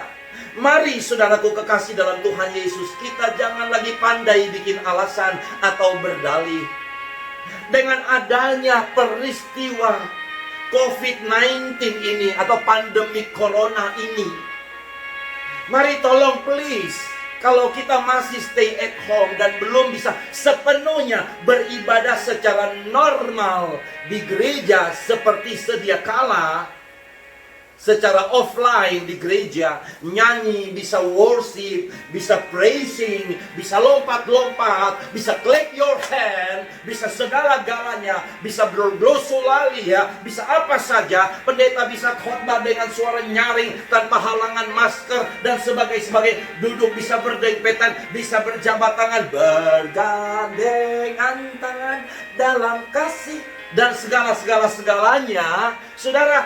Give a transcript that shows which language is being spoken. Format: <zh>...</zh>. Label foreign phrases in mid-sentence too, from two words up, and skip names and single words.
<id>Mari saudaraku kekasih dalam Tuhan Yesus, kita jangan lagi pandai bikin alasan atau berdalih. Dengan adanya peristiwa COVID-19 ini atau pandemi corona ini, mari tolong please, kalau kita masih</id> <en>stay at home</en> <id>dan belum bisa sepenuhnya beribadah secara normal di gereja seperti sedia kala, secara offline di gereja, nyanyi, bisa worship, bisa praising, bisa lompat-lompat, bisa</id> <en>clap your hand,</en> <id>bisa segala-galanya, bisa berglossolalia, bisa apa saja. Pendeta bisa khotbah dengan suara nyaring tanpa halangan masker dan sebagainya. Duduk bisa berdempetan, bisa berjabat tangan, bergandengan tangan dalam kasih dan segala-segalanya, saudara.</id>